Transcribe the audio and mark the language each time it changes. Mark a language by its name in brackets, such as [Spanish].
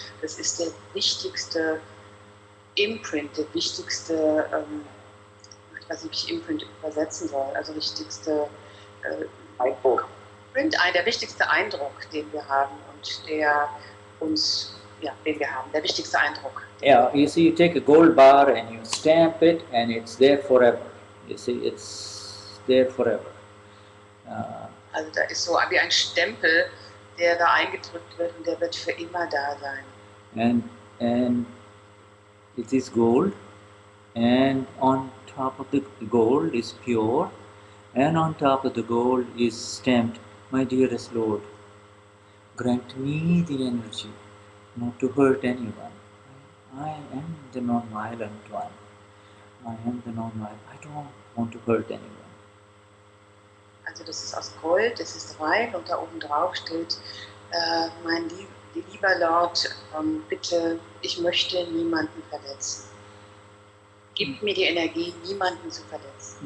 [German] Das ist der wichtigste Imprint, der wichtigste, ich weiß nicht, wie ich Imprint übersetzen soll, also wichtigste Eindruck. Print, der wichtigste Eindruck, den wir haben und der uns, ja, den wir haben, der wichtigste Eindruck. [English] Yeah, you see, you take a gold bar and you stamp it, and it's there forever. You see, it's there forever. [German] Also da ist so wie ein Stempel, der da eingedrückt wird und der wird für immer da sein. [English] And it is gold, and on top of the gold is pure, and on top of the gold is stamped, "My dearest Lord, grant me the energy not to hurt anyone. I am the non-violent one. I am the non-violent. I don't want to hurt anyone." [German] Also das ist aus Gold, das ist rein und da oben drauf steht, mein lieber Lord, bitte, ich möchte niemanden verletzen. Gib mir die Energie, niemanden zu verletzen.